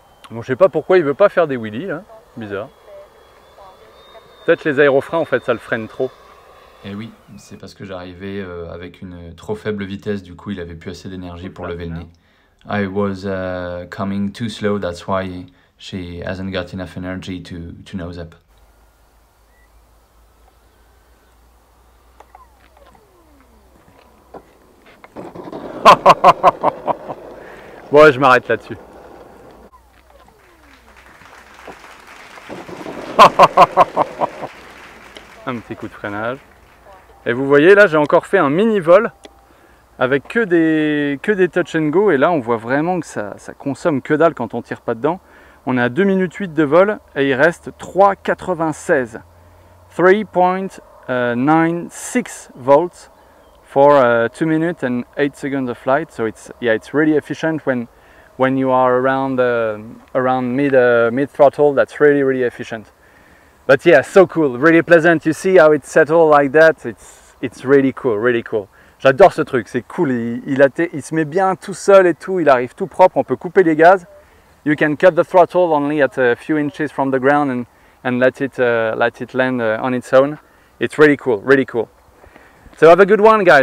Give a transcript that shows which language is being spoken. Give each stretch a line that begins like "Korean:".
French: Bon, je sais pas pourquoi il veut pas faire des wheelies là, bizarre. Peut-être les aérofreins en fait ça le freine trop. Et oui, c'est parce que j'arrivais avec une trop faible vitesse, du coup il avait plus assez d'énergie pour lever le nez.
English: I was coming too slow, that's why she hasn't got enough energy to nose up.
French: Bon, je m'arrête là-dessus. Un petit coup de freinage. Et vous voyez, là, j'ai encore fait un mini-vol avec que des touch and go. Et là, on voit vraiment que ça consomme que dalle quand on tire pas dedans. On est à 2 minutes 8 de vol et il reste 3,96.
English: 3.96 volts. For 2 minutes and 8 seconds of flight, so it's really efficient when you are around mid throttle. That's really efficient. But yeah, so cool, really pleasant. You see how it's settled like that. It's really cool.
French: J'adore ce truc, c'est cool. Il se met bien tout seul et tout. Il arrive tout propre. On peut couper les gaz.
English: You can cut the throttle only at a few inches from the ground and let it land on its own. It's really cool. So have a good one, guys. Thank you so much for everything, and